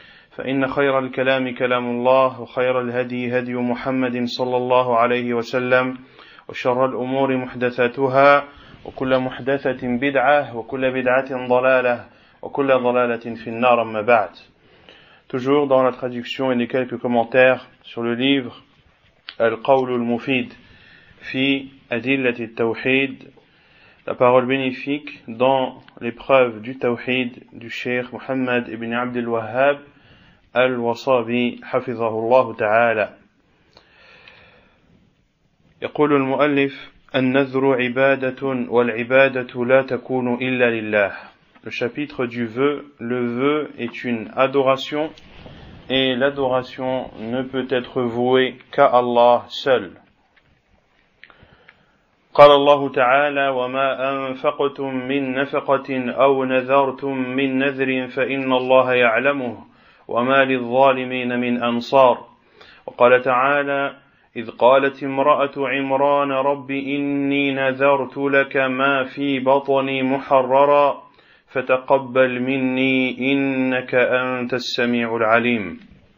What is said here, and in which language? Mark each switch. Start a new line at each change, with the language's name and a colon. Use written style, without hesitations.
Arabic: فإن خير الكلام كلام الله وخير الهدي هدي محمد صلى الله عليه وسلم وشر الأمور محدثاتها وكل محدثة بدعة وكل بدعة ضلالة وكل ضلالة في النار أما بعد.
French: Toujours dans la traduction et les quelques commentaires sur le livre Al-Qawl al-Mufid fi Adillat al-Tawhid, la parole bénéfique dans l'épreuve du Tawhid du Cheikh Muhammad ibn Abdul Wahhab
Arabic: الوصابي حفظه الله تعالى. يقول المؤلف النذر عبادة والعبادة لا تكون إلا لله.
French: Le chapitre du vœu, le vœu est une adoration et l'adoration ne peut être vouée qu'à Allah seul.
Arabic: قال الله تعالى وما أنفقتم من نفقة أو نذرتم من نذر فإن الله يعلمه وما للظالمين من أنصار. وقال تعالى إذ قالت امرأة عمران رب إني نذرت لك ما في بطني محررا فتقبل مني إنك أنت السميع العليم.